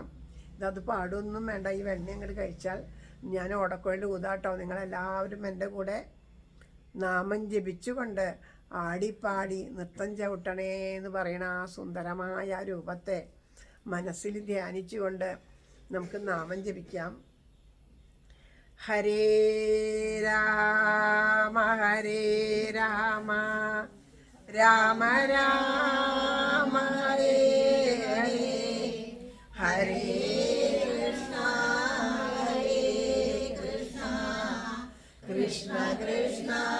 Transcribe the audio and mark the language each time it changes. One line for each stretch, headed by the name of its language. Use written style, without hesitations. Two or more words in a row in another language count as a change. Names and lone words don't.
Malayalam: ഇതത് പാടൊന്നും വേണ്ട, ഈ വെണ്ണ അങ്ങോട്ട് കഴിച്ചാൽ ഞാൻ ഓടക്കുഴൽ ഊതാട്ടോ. നിങ്ങളെല്ലാവരും എൻ്റെ കൂടെ നാമം ജപിച്ചുകൊണ്ട് ആടിപ്പാടി നൃത്തം ചവിട്ടണേ എന്ന് പറയണ ആ സുന്ദരമായ രൂപത്തെ മനസ്സിൽ ധ്യാനിച്ചുകൊണ്ട് നമുക്ക് നാമം ജപിക്കാം.
Sanskrit: हरे राम हरे राम राम राम हरे हरे हरे कृष्ण हरे कृष्ण कृष्ण कृष्ण